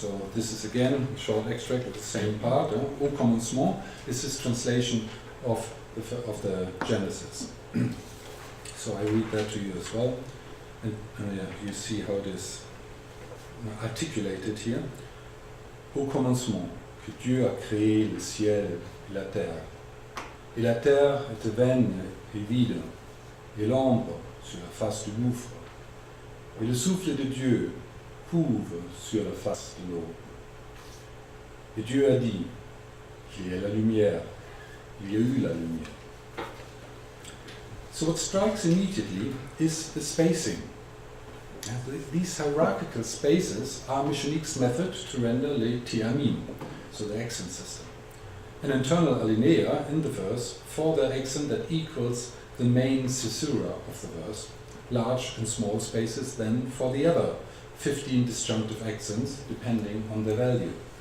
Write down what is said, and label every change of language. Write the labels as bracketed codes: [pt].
[en] So this is again a short extract of the same part. [fr] Au commencement [en] is his translation of the Genesis. So I read that to you as well. And you see how it is articulated here. [fr] Au commencement, que Dieu a créé le ciel et la terre. Et la terre était vaine et vide, et l'ombre sur la face du gouffre. Et le souffle de Dieu couvre sur la face de l'eau. Et Dieu a dit qu'il y ait la lumière. Il y a eu la lumière. [en] So what strikes immediately is the spacing. These hierarchical spaces are Michonique's method to render les tiamim, so the accent system. An internal alinea in the verse for the accent that equals the main caesura of the verse, large and small spaces then for the other 15 disjunctive accents depending on their value.